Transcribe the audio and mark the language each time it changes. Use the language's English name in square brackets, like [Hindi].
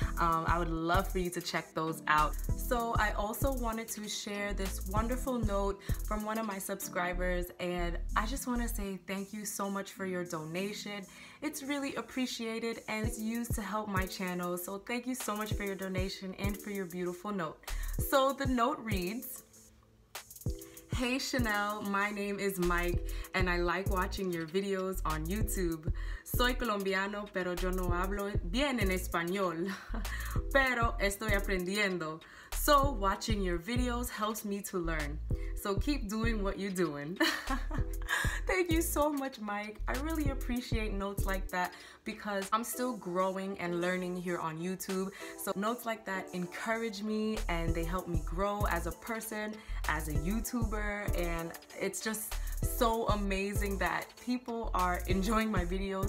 [English] I would love for you to check those out. So I also wanted to share this wonderful note from one of my subscribers, and I just want to say thank you so much for your donation. It's really appreciated and it's used to help my channel. So thank you so much for your donation and for your beautiful note. So the note reads, "Hey Chanelle, my name is Mike and I like watching your videos on YouTube. [Spanish] Soy colombiano, pero yo no hablo bien en español, pero estoy aprendiendo. [English] So watching your videos helps me to learn. So keep doing what you're doing." Thank you so much, Mike. I really appreciate notes like that because I'm still growing and learning here on YouTube. So notes like that encourage me and they help me grow as a person, as a YouTuber, and it's just so amazing that people are enjoying my videos.